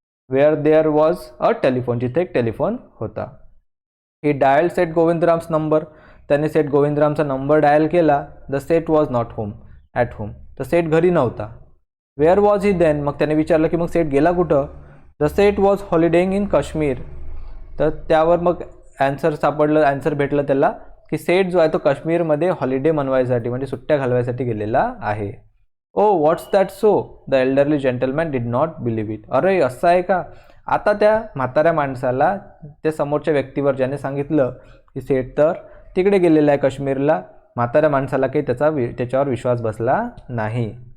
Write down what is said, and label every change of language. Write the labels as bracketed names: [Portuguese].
[English] Where there was a telephone. [Marathi] जिथे एक telephone होता. [English] He dial Seth Govindram's number. [Marathi] त्याने सेठ गोविंदरामचा नंबर डायल केला. [English] The Seth was not home at home. [Marathi] तर सेठ घरी नव्हता. [English] Where was he then. [Marathi] मग त्याने विचारलं की मग सेठ गेला कुठं? [English] The Seth was holidaying in Kashmir. [Marathi] तर त्यावर मग ॲन्सर भेटलं त्याला की सेठ जो आहे तो काश्मीरमध्ये हॉलिडे मनवायसाठी म्हणजे सुट्ट्या घालवायसाठी गेलेला आहे. [English] Oh what's that so. The elderly gentleman did not believe it. [Marathi] अरे असं आहे का? आता त्या म्हाताऱ्या माणसाला, त्या समोरच्या व्यक्तीवर ज्याने सांगितलं की सेठ तर तिकडे गेलेला आहे काश्मीरला, म्हाताऱ्या माणसाला काही त्याच्यावर विश्वास बसला नाही.